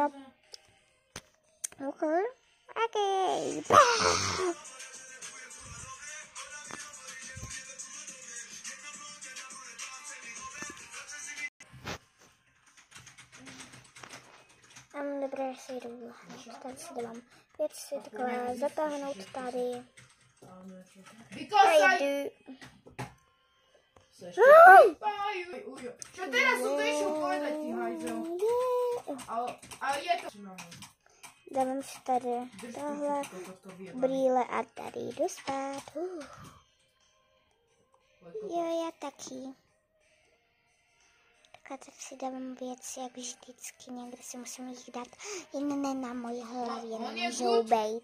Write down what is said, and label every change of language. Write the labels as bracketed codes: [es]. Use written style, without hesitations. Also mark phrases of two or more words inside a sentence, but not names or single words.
[cs] Ok. Dobré, já si jdu. Tady si dávám věci takhle zatáhnout tady. Já jdu. [sk] Čo teraz som to išiel povedať, ty hajzel? Ale je to... [cs] Dávám si tady tohle brýle a tady jdu spát. Jo, já taky. Tak si dávám věci, jak vždycky. Někde si musím jich dát. Jen ne na mojí hlavě, nemůžou bejt.